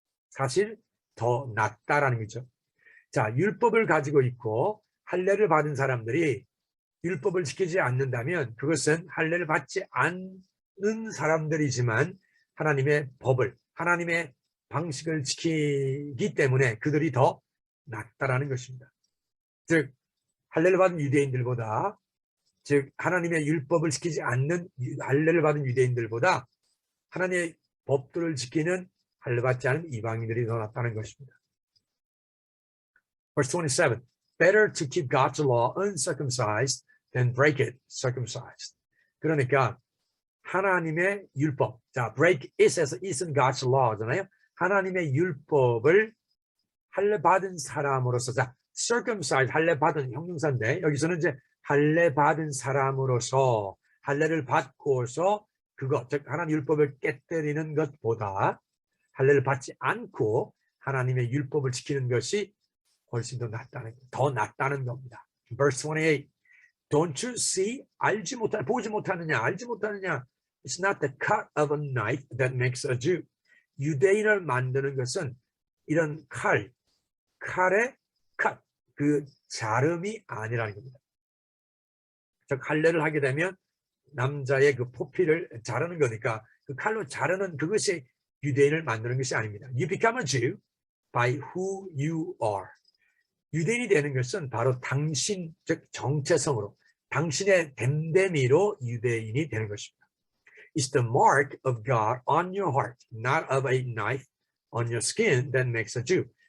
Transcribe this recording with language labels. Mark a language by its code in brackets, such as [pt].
[ko] 사실 더 낫다라는 거죠. 자, 율법을 가지고 있고 할례를 받은 사람들이 율법을 지키지 않는다면 그것은 할례를 받지 않는 사람들이지만 하나님의 법을, 하나님의 방식을 지키기 때문에 그들이 더 낫다라는 것입니다. 즉, 할례를 받은 유대인들보다, 즉 하나님의 율법을 지키지 않는 할례를 받은 유대인들보다 하나님의 법들을 지키는 할례 받지 않은 이방인들이 더 낫다는 것입니다. [en] Verse 27. Better to keep God's law uncircumcised than break it circumcised. [ko] 그러니까 하나님의 율법. 자, [en] break it [ko] 에서 it은 [en] God's law [ko] 잖아요. 하나님의 율법을 할례 받은 사람으로서, 자, circumcised 할례 받은 형용사인데 여기서는 이제 할례 받은 사람으로서 할례를 받고서 그것, 즉 하나님 율법을 깨뜨리는 것보다 할례를 받지 않고 하나님의 율법을 지키는 것이 훨씬 더 낫다는 겁니다. [en] Verse 28. Don't you see? [ko] 보지 못하느냐? 알지 못하느냐? [en] It's not the cut of a knife that makes a Jew. [ko] 유대인을 만드는 것은 이런 칼의 cut, 그 자름이 아니라는 겁니다. 즉 할례를 하게 되면 남자의 그 포피를 자르는 거니까 그 칼로 자르는 그것이 유대인을 만드는 것이 아닙니다. [en] You become a Jew. by who you are. [ko] 유대인이 되는 것은 바로 당신, 즉 정체성으로, 당신의 됨됨이로 유대인이 되는 것입니다. [en] It's the mark of God on your heart, not of a knife on your skin that makes a Jew.